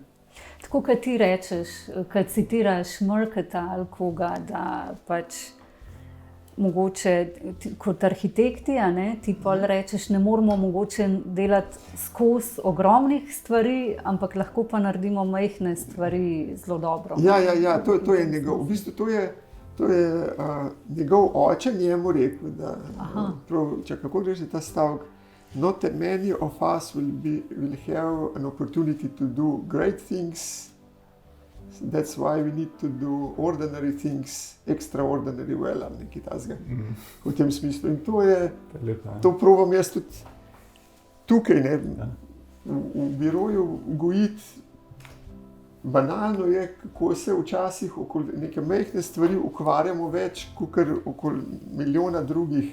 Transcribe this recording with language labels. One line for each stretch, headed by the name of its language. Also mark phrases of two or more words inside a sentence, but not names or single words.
Slovenian: Tako, kad ti rečeš, kad citiraš Murketa ali koga, da pač mogoče kot arhitekti, ti pol rečeš, ne moramo mogoče delati skozi ogromnih stvari, ampak lahko pa naredimo majhne stvari zelo dobro. Ja, to je njegov, v bistvu to je njegov oče njemu rekel, da kako gre že ta stavek,
English: not many of us will have an opportunity to do great things. That's why we need to do ordinary things extraordinary well,
Slovenian: ali nekaj takega v tem smislu. In to probam jaz tudi tukaj, ne, v biroju gojiti. Banalno je, kako se včasih okoli neke majhne stvari ukvarjamo več, kakor okoli milijona drugih.